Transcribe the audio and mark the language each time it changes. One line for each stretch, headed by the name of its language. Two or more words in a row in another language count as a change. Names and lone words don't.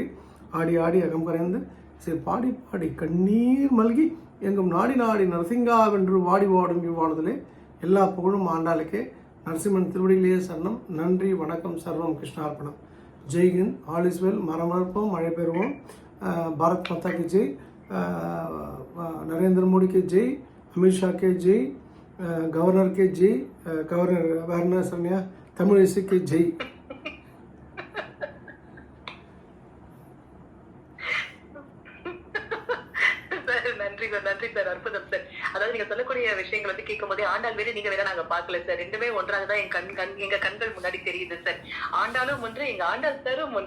Tamil: ஆடி ஆடி அகம் கரைந்து சரி பாடி பாடி கண்ணீர் மல்கி எங்கும் நாடி நாடி நரசிங்காவென்று வாடி வாடும் இவ்வானதிலே எல்லா புகழும் ஆண்டாளுக்கே. நரசிம்மன் திருவடியிலேயே சரணம். நன்றி, வணக்கம்,
Sanskrit: सर्वं कृष्णार्पणम्.
Tamil: ஜெய்ஹிந்த்,
English: All is well.
Tamil: மரம் வளர்ப்போம், மழை பெறுவோம்.
Hindi: भारत माता की जय, नरेंद्र मोदी के जय, अमित शाह के जय, गवर्नर के जय, गवर्नर वारणा सन्या तमिழிசை के जय.
Tamil: நன்றி சார், அற்புதம் சார். அதாவது நீங்க சொல்லக்கூடிய விஷயங்கள் வந்து கேட்கும் போதே ஆண்டாள் வேறு நீங்க வேற நாங்க பாக்கல சார். ரெண்டுமே ஒன்றாக தான் எங்க கண்கள் முன்னாடி தெரியுது சார். ஆண்டாளும் ஒன்று, எங்க ஆண்டாள் சாரும் ஒன்று.